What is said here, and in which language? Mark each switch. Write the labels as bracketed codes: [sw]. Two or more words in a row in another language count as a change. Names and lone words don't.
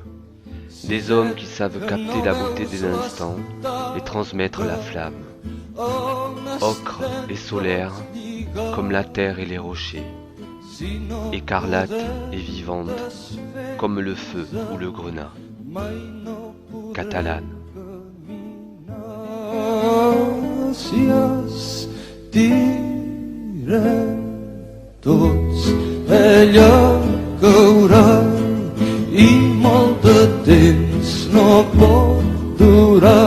[fr] Des hommes qui savent capter la beauté des instants et transmettre la flamme, ocre et solaire, comme la terre et les rochers, écarlate et vivante, comme le feu ou le grenat. Catalane. [ca] Tots ella caurà i molt de temps no pot durar.